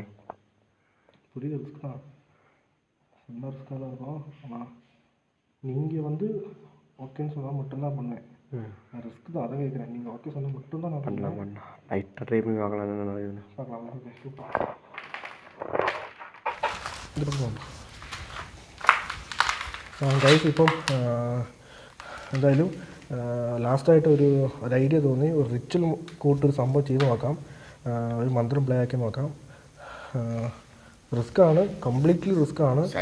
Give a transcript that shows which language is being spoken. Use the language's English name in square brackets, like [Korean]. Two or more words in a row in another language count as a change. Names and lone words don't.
[Tamil] புரியுது, ரிஸ்க் தான், ரொம்ப ரிஸ்க்காக தான் இருக்கும். ஆனால் நீங்கள் வந்து ஓகேன்னு சொன்னால் மட்டும்தான் பண்ணுவேன். நான் ரிஸ்க் தான், அதை கேட்குறேன். நீங்கள் ஓகே சொன்னால் மட்டும்தான் நான் பண்ணலாம். லைட்டாக ட்ரை பண்ணி பார்க்கலாம். பார்க்கலாம். ஓகே சூப்பர். இந்த பக்கம் [Malayalam] ഗൈസ് ഇപ്പം എന്തായാലും ലാസ്റ്റായിട്ട് ഒരു ഐഡിയ തോന്നി. ഒരു റിച്വൽ കൂട്ടൊരു സംഭവം ചെയ്ത് നോക്കാം, ഒരു മന്ത്രം പ്ലേ ആക്കി നോക്കാം. റിസ്ക്കാണ്, കംപ്ലീറ്റ്ലി റിസ്ക്കാണ്.